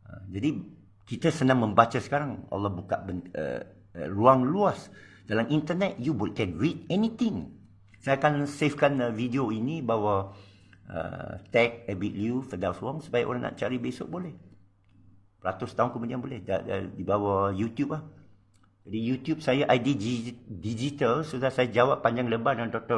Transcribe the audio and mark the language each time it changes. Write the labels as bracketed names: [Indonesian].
[Malay] Jadi kita senang membaca sekarang. Allah buka ruang luas. Dalam internet, [English] you can read anything. [Malay] Saya akan savekan video ini bahawa tag Abid Liu, Firdaus Wong, supaya orang nak cari besok boleh. Ratus tahun kemudian boleh. Di bawah YouTube lah. Jadi YouTube saya ID digital. Sudah saya jawab panjang lebar dengan Dr.